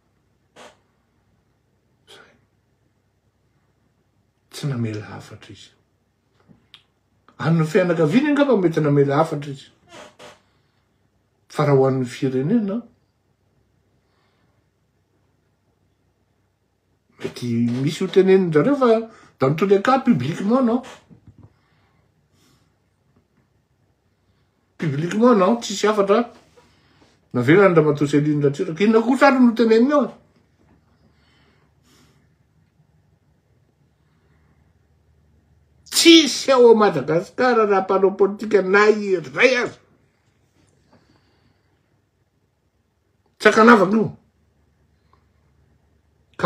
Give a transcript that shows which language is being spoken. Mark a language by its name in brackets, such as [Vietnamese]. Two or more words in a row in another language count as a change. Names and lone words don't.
[Malagasy] Tsy namela hafatra izy. Amin'ny fianakaviany angamba mety namela hafatra izy. Fa raha ho an'ny firenena mety misy ho tenenin-jareo fa [French] dans tous les cas publiquement non. Publiquement non, [Malagasy] tsisy hafatra. Navela Andriamatoa Céline Ratsiraka. Inona kosa ary no teneniny ao? Tsisy ao a Madagasikara raha mpanao politika na iray aza. Sakanavaka io.